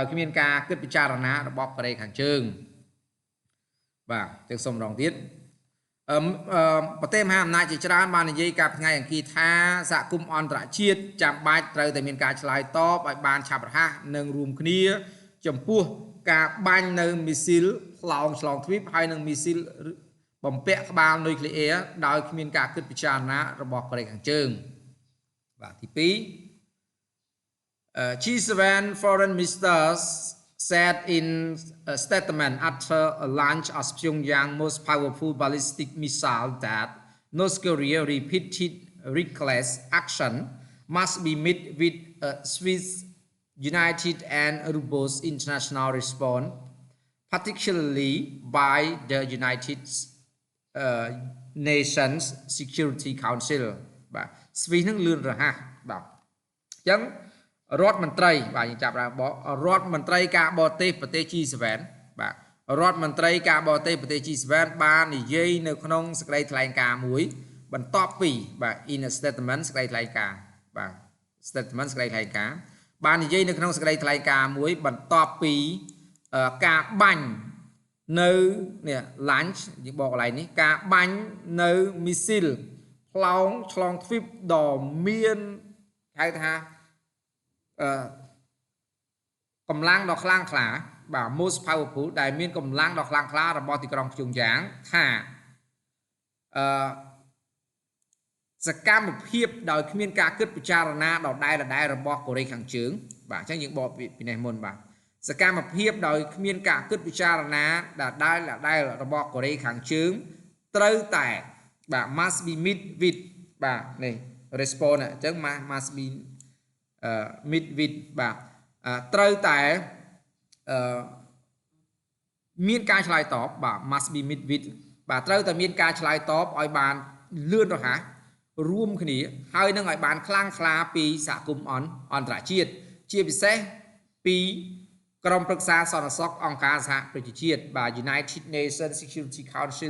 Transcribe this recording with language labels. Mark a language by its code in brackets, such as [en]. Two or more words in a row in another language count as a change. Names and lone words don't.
[km] គ្មានការគិតពិចារណារបស់កូរ៉េខាងជើងបាទទាំងសុំម្ដងទៀតប្រទេសមហាអំណាចជាច្រើនបាននិយាយកាលពីថ្ងៃអង្គារថាសហគមន៍អន្តរជាតិចាំបាច់ត្រូវតែមានការឆ្លើយតបឲ្យបានឆាប់រហ័សនិងរួមគ្នាចំពោះការបាញ់នៅមីស៊ីលផ្លោងឆ្លងទ្វីបហើយនឹងមីស៊ីលបំពាក់ក្បាលនុយក្លេអ៊ែរដោយគ្មានការគិតពិចារណារបស់កូរ៉េខាងជើងបាទទី2 [en] G7 foreign ministers said in a statement after a launch of Pyongyang's most powerful ballistic missile that North Korea repeated reckless action must be met with a swift, united and robust international response, particularly by the United Nations Security Council [km] បាទ Swift នឹងលឿនរហ័សបាទអញ្ចឹងរដ្ឋមន្ត្រីបាទយើងចាប់ឡើងរដ្ឋមន្ត្រីការបរទេសប្រទេស G7 បាទរដ្ឋមន្ត្រីការបរទេសប្រទេស G7 បាននិយាយនៅក្នុងសេចក្តីថ្លែងការណ៍មួយបន្ទាប់ពីបាទ [en] in a statement [km] សេចក្តីថ្លែងការណ៍បាទ statement សេចក្តីថ្លែងការណ៍បាននិយាយនៅក្នុងសេចក្តីថ្លែងការណ៍មួយបន្ទាប់ពីការបាញ់នៅនេះ launch យើងបកកន្លែងនេះការបាញ់នៅ missile ផ្លោងឆ្លងទ្វីបដ៏មានហៅថា កម្លាំងដ៏ខ្លាំងក្លាបាទ [en] most powerful [km] ដែលមានកម្លាំងដ៏ខ្លាំងក្លារបស់ទីក្រុងព្យុងយ៉ាងថាសកម្ម ភាពដោយគ្មានការគិតពិចារណាដដែលរបស់កូរ៉េខាងជើងបាទអញ្ចឹងយើងបកពីនេះមុនបាទសកម្មភាពដោយគ្មានការគិតពិចារណាដែលរបស់កូរ៉េខាងជើងត្រូវតែបាទ [en] must be meet with [km] បាទនេះ response អញ្ចឹង [en] must be meet with [km] បាទត្រូវតែ មានការឆ្លើយតបបាទ [en] must be meet with [km] បាទត្រូវតែមានការឆ្លើយតបឲ្យបានលឿនរហ័សរួមគ្នាហើយនឹងឲ្យបានខ្លាំងក្លាពីសហគមន៍អន្តរជាតិជាពិសេសពីក្រុមប្រឹក្សាសន្តិសុខអង្គការសហប្រជាជាតិបាទ [en] United Nations Security Council